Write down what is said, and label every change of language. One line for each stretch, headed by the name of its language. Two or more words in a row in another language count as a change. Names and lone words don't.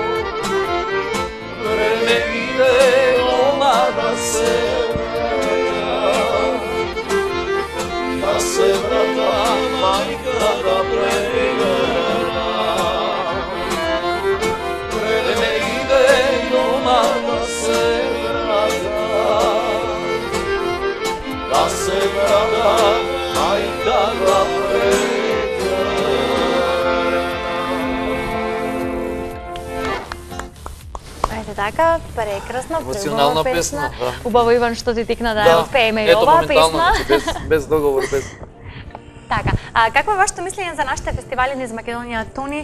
Serbian: vreme videlo da se vrata majka da pregara, vreme videlo da se da se vrata majka da pregara.
Macedonian: Ете така, прекрасна, Емоционална пребава песна, да. Убаво, Иван, што ти тикна да ја отпееме и ето оваа моментално, песна. значи, без договор, без... Така, какво е вашето мислење за нашите фестивали низ Македонија, Тони?